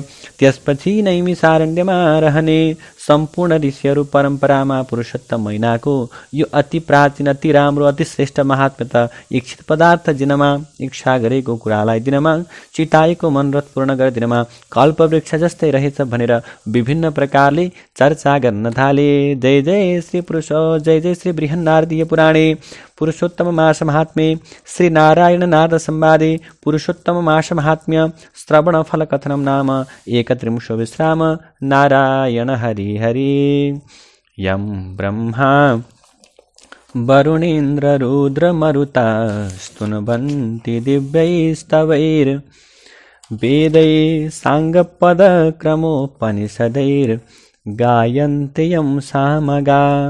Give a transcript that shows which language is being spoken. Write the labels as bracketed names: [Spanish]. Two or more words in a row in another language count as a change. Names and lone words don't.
[Nepali] त्यसपछि नैमिषारण्यमा रहने सम्पूर्ण ऋषिहरू परम्परामा पुरुषोत्तम महिनाको यो अति प्राचीन, अति राम्रो, अति श्रेष्ठ महात्म्य त इच्छित पदार्थ जिनमा इच्छा गरेको कुरालाई दिनमा चिताएको मनोरथ पूर्ण गरिदिनमा कल्पवृक्ष जस्तै रहेछ भनेर विभिन्न प्रकारले चर्चा गर्न थाले। [Sanskrit] जय जय श्री पुरुष, जय जय श्री बृहन्नारदीय पुराणे पुरुषोत्तम मास महात्म्ये श्री नारायण नारद संवादे पुरुषोत्तम मास महात्म्य श्रवण फल कथनम नाम 31 विश्राम। नारायण हरि हरि। यं ब्रह्मा वरुणेन्द्र रुद्र मरुता स्तुन्वन्ति दिव्यैस्तवैर् वेदैः साङ्गपद क्रमोपनिषदैर् गायन्ति यं सामगा।